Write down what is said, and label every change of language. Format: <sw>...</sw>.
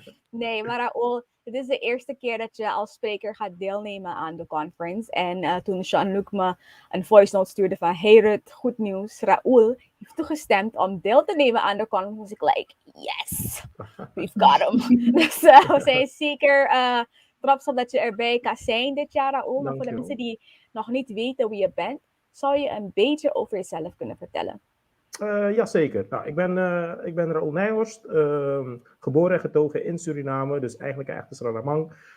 <nl>Nee, maar Raul, dit is de eerste keer dat je als spreker gaat deelnemen aan de conference. En toen Jean-Luc me een voice note stuurde van, hey Rut, goed nieuws. Raul heeft toegestemd om deel te nemen aan de conference.</nl> <en>Dus ik like, yes, we've got him.</en> <nl>Dus we zijn zeker trots op dat je erbij kan zijn dit jaar, Raul. Maar voor de mensen die nog niet weten wie je bent, zou je een beetje over jezelf kunnen vertellen? Jazeker. Nou, ik ben Raul Neijhorst, geboren en getogen in Suriname, dus eigenlijk een echte Surinamang.</nl>